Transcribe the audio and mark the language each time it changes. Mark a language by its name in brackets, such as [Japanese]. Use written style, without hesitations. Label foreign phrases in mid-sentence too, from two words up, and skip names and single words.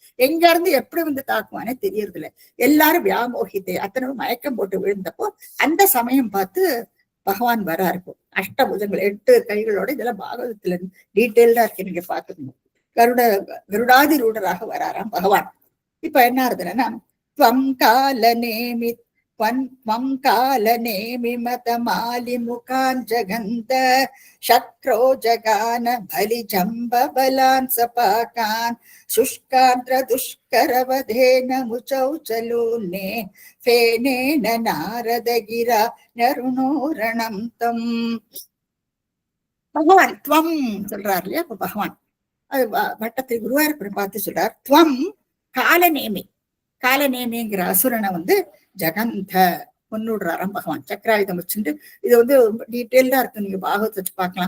[Tamil] எங்க இருந்து எப்படி தாக்குவானே தெரியறது இல்லை. எல்லாரும் வியாமோகித்தே அத்தனை மயக்கம் போட்டு விழுந்தப்போ அந்த சமயம் பார்த்து பகவான் வரா இருக்கும். அஷ்டபுஜங்கள் 8 கைகளோட இதெல்லாம் பாகவதத்துல டீட்டெயில்டா இருக்கு, நீங்க பாத்துக்கணும். கருடாதி ரூடராக வராராம் பகவான். இப்ப என்ன ஆகுதுன்னா [Sanskrit] त्वं कालनेमि त्वं कालनेमि मतमालिमुखान् जगन्त शक्रो जगान बलिजम्बबलान् सपाकान् शुष्काद्र दुष्करवधेन मुचौ चलूने फेनेन नारदगिरा नरुणोरणं तम्. [Tamil] பகவான் துவம் சொல்றாரு இல்லையா? அப்ப பகவான் அது வட்டத்தை குருவாயூரப்பனை பார்த்து சொல்றார். [Sanskrit] त्वं कालनेमि, [Tamil] காலநேமிங்கிற அசுரனை ஜகந்த கொன்னுடுறாராம் பகவான். சக்கராயுதம் வச்சுட்டு இது டீட்டெயில்டா இருக்கு, நீங்க பாகவத்தை வச்சு பார்க்கலாம்.